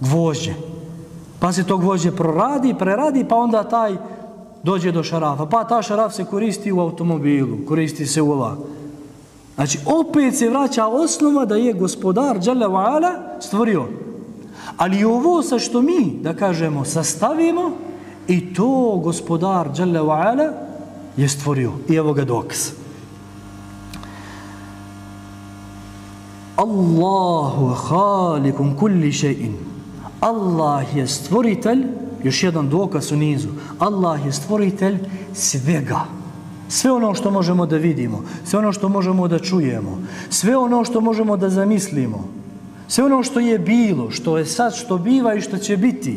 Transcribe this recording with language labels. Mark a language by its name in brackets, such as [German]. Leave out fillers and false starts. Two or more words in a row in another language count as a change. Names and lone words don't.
[Bosnian] Pa se to gvožđe preradi, pa onda taj dođe do šarafa, pa ta šaraf se koristi u automobilu, koristi se u ova. Znači, opet se vraća osnova da je gospodar [Arabic] جل وعلا [Bosnian] stvorio. Ali ovo sa što mi, da kažemo, sastavimo, i to gospodar [Arabic] جل وعلا [Bosnian] je stvorio. I evo ga dokaz. [Arabic] الله خالقكم كل شيء. [Bosnian] Allah je stvoritelj, još jedan dokaz u nizu, Allah je stvoritelj svega. Sve ono što možemo da vidimo, sve ono što možemo da čujemo, sve ono što možemo da zamislimo, sve ono što je bilo, što je sad, što biva i što će biti.